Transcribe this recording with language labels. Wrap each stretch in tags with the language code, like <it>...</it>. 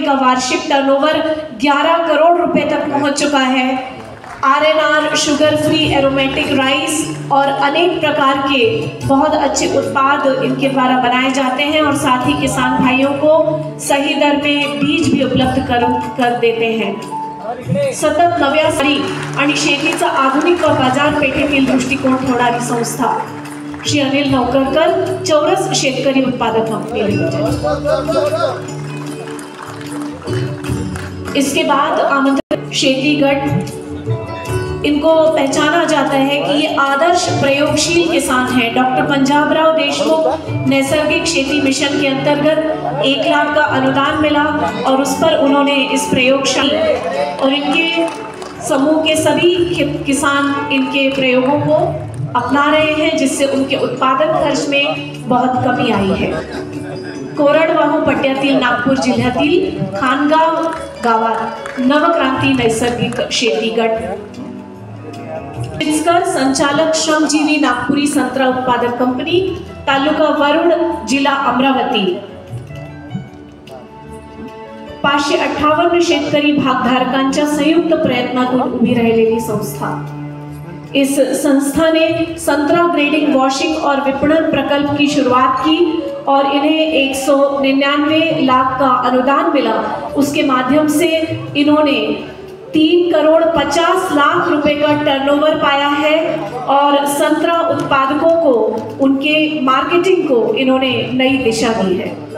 <hi>इनका वार्षिक टर्नओवर 11 करोड़ रुपए तक पहुंच चुका है। RNR sugar free aromatic rice और अनेक प्रकार के बहुत अच्छे उत्पाद इनके द्वारा बनाए जाते हैं और साथ ही किसान भाइयों को सही दर में बीज भी उपलब्ध कर देते हैं।</hi> <mr>सतत नव्या आणि शेतीचा आधुनिक व बाजारपेठेतील दृष्टिकोन ठेवणारी संस्था श्री अनिल नौकरकर चौरस शेतकरी उत्पादक कंपनी लिमिटेड।</mr> <hi>इसके बाद आमंत्रित शेती गट, इनको पहचाना जाता है कि ये आदर्श प्रयोगशील किसान हैं। डॉक्टर पंजाबराव देशमुख नैसर्गिक खेती मिशन के अंतर्गत 1 लाख का अनुदान मिला और उस पर उन्होंने इस प्रयोगशाला और इनके समूह के सभी किसान इनके प्रयोगों को अपना रहे हैं, जिससे उनके उत्पादन खर्च में बहुत कमी आई है।</hi> <mr>कोरडवाहू पट्ट्यातील नागपूर जिल्ह्यातील खानगाव गावात नवक्रांती नैसर्गिक शेती गट चिचकर संचालक श्रमजीवी नागपुरी संत्रा उत्पादक कंपनी तालुका वरुड जिल्हा अमरावती 558 शेतकरी भागधारकांच्या संयुक्त प्रयत्नातून उभी राहिलेली संस्था।</mr> <hi>इस संस्था ने संतरा ग्रेडिंग वॉशिंग और विपणन प्रकल्प की शुरुआत की और इन्हें 199 लाख का अनुदान मिला। उसके माध्यम से इन्होंने 3 करोड़ 50 लाख रुपए का टर्नओवर पाया है और संतरा उत्पादकों को उनके मार्केटिंग को इन्होंने नई दिशा दी है।</hi>